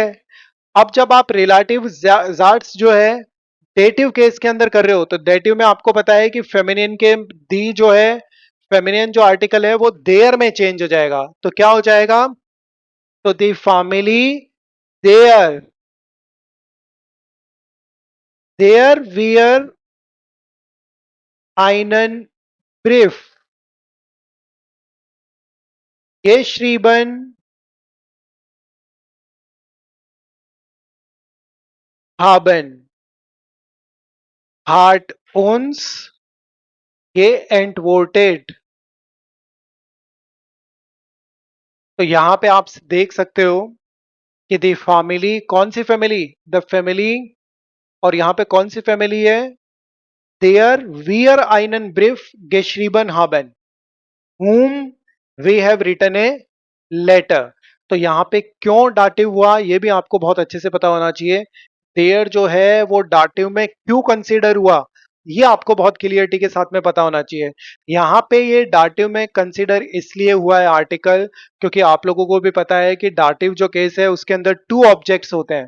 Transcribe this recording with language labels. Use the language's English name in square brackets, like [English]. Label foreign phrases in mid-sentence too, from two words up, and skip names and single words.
[Hindi] अब जब आप रिलेटिव जाट्स जो है [English] dative case [Hindi] के अंदर कर रहे हो, तो डेटिव में आपको पता है कि फेमिनिन के दी जो है, फेमिनिन जो आर्टिकल है वो देयर में चेंज हो जाएगा। तो क्या हो जाएगा? तो [German] die Familie der, der wir einen Brief geschrieben haben, hat uns geantwortet। [Hindi] तो यहां पे आप देख सकते हो कि [German] die Familie, [Hindi] कौन सी फैमिली? [English] the family. [Hindi] और यहां पे कौन सी फैमिली है? [German] der wir einen Brief geschrieben haben, [English] whom we have written a letter। [Hindi] तो यहां पे क्यों डाटिव हुआ ये भी आपको बहुत अच्छे से पता होना चाहिए। देयर जो है वो डाटिव में क्यों कंसीडर हुआ ये आपको बहुत क्लियरिटी के साथ में पता होना चाहिए। यहां पे ये डाटिव में कंसीडर इसलिए हुआ है आर्टिकल, क्योंकि आप लोगों को भी पता है कि डाटिव जो केस है उसके अंदर [English] two objects [Hindi] होते हैं।